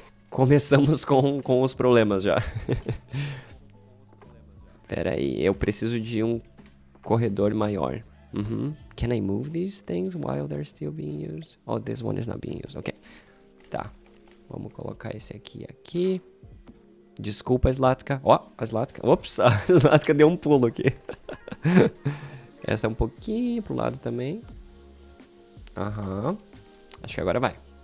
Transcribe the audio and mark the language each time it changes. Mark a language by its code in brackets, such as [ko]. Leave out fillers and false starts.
[pt] Começamos com os problemas já. Pera aí, eu preciso de um corredor maior. Uhum. [en] Can I move these things while they're still being used? Oh, this one is not being used. [pt] Ok. Tá. Vamos colocar esse aqui. Desculpa, Slatka. Ó, a Slatka. Ops, a Slatka deu um pulo aqui. Essa é um pouquinho pro lado também. Aham. Acho que agora vai.